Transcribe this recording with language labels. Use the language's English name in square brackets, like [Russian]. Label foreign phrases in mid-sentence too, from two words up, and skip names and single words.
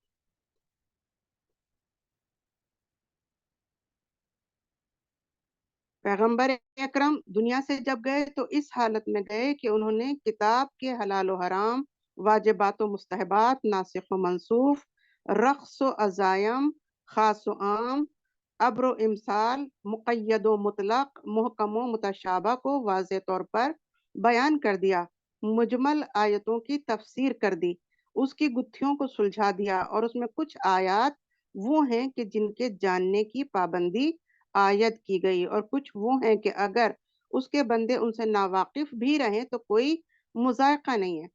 [Urdu] پیغمبر اکرم دنیا سے جب گئے تو اس حالت میں گئے کہ انہوں نے کتاب کے حلال و حرام، واجبات و مستحبات، ناسخ و منسوخ، رخص و عزائم، خاص و عام، امر و امثال، مقید و مطلق، محکم و متشابہ کو واضح طور پر بیان کر دیا، مجمل آیتوں کی تفسیر کر دی، اس کی گتھیوں کو سلجھا دیا، اور اس میں کچھ آیات وہ ہیں کہ جن کے جاننے کی پابندی عائد کی گئی، اور کچھ وہ ہیں کہ اگر اس کے بندے ان سے ناواقف بھی رہیں تو کوئی مذائقہ نہیں ہے۔